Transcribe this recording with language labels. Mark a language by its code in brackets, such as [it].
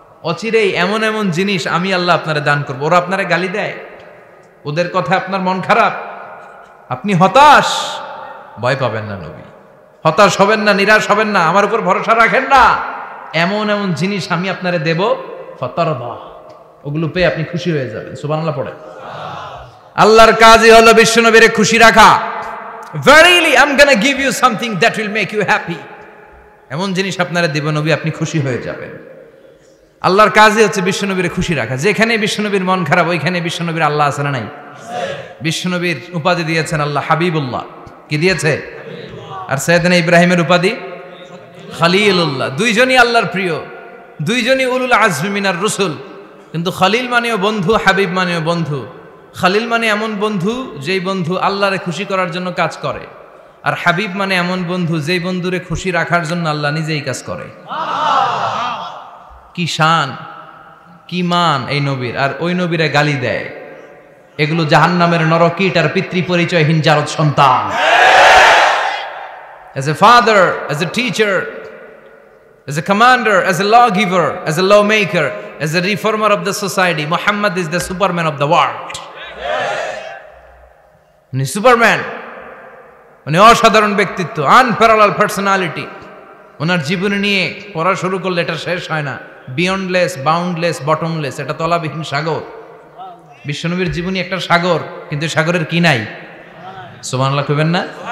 [bn] অচিরেই এমন এমন জিনিস আমি আল্লাহ আপনারে দান করব। ওরা আপনারে গালি দেয়, ওদের কথা আপনার মন খারাপ, আপনি হতাশ, ভয় পাবেন না নবী, হতাশ হবেন না, নিরাশ হবেন না, আমার উপর ভরসা রাখেন না। এমন এমন জিনিস আমি আপনারে দেব, ফাতারদা, ওগুলো পেয়ে আপনি খুশি হয়ে যাবেন। সুবহানাল্লাহ পড়ে। আল্লাহর কাজই হলো বিশ্বনবীরে খুশি রাখা। [en] Verily I'm gonna give you something that will make you happy. [bn] এমন জিনিস আপনারে দেব নবী, আপনি খুশি হয়ে যাবেন। আল্লাহর কাজই হচ্ছে বিশ্বনবীরে খুশি রাখা। যেখানে বিশ্বনবীর মন খারাপ, ওইখানে বিশ্বনবীর আল্লাহ আছে না নাই? বিশ্বনবীর উপাধি দিয়েছেন আল্লাহ হাবিবুল্লাহ। কি দিয়েছে? আর সাইয়েদনা ইব্রাহিমের উপাধি খলিলুল্লাহ। দুইজনই আল্লাহর প্রিয়, দুইজনই [ar] উলুল আজমি মিনার রসুল। [bn] কিন্তু খলিল মানেও বন্ধু, হাবিব মানেও বন্ধু। খলিল মানে এমন বন্ধু যেই বন্ধু আল্লাহরে খুশি করার জন্য কাজ করে, আর হাবিব মানে এমন বন্ধু যেই বন্ধুরে খুশি রাখার জন্য আল্লাহ নিজেই কাজ করে। কি শান, কি মান এই নবীর! আর ওই নবীরে গালি দেয়। এগুলো জাহান্নামের নরকীট আর পিতৃ পরিচয়হীন জারদ সন্তান। [en] As a father, as a teacher, as a commander, as a lawgiver, as a lawmaker, as a reformer of the society, Muhammad is the Superman of the world. [bn] উনি সুপারম্যান, উনি অসাধারণ ব্যক্তিত্ব, [en] Unparalleled personality. [bn] ওনার জীবনী নিয়ে পড়া শুরু করলে এটা শেষ হয় না। [en] beyondless, boundless, bottomless, [bn] এটা তলাবিহীন সাগর। বিশ্বনবীর জীবনী একটা সাগর, কিন্তু সাগরের কি নাই? সুবহানাল্লাহ কইবেন না?